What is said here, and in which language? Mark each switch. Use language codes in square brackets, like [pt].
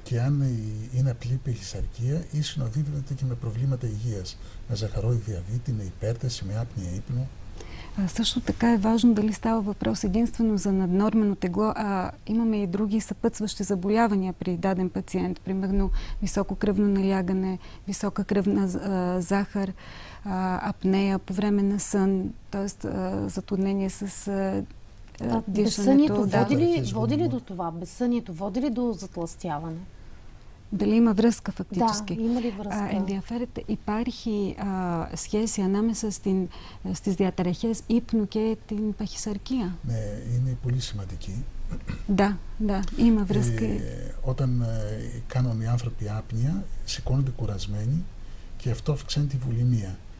[el] Και αν είναι απλή παχυσαρκία ή συνοδεύεται και με προβλήματα υγείας, με ζαχαρόδι διαβήτη, με υπέρταση, με άπνοια ύπνου. [bg] Също така е важно дали става въпрос единствено за наднормено тегло, а имаме и други съпътстващи заболявания при даден пациент, примерно високо кръвно налягане, висока кръвна захар, апнея по време на сън, т.е. затруднение с Безсънието води ли до това? Безсънието води ли до затлъстяване? Дали има връзка фактически? Да, има ли връзка? [el] Ενδιαφέρεται, υπάρχει σχέση ανάμεσα στις διαταραχές ύπνου και την παχυσαρκία? Ναι, είναι πολύ σημαντική. [bg] Да, има връзка. [el] Όταν κάνουν οι άνθρωποι άπνοια, σηκώνονται κουρασμένοι και αυτό αυξάνει τη βουλημία.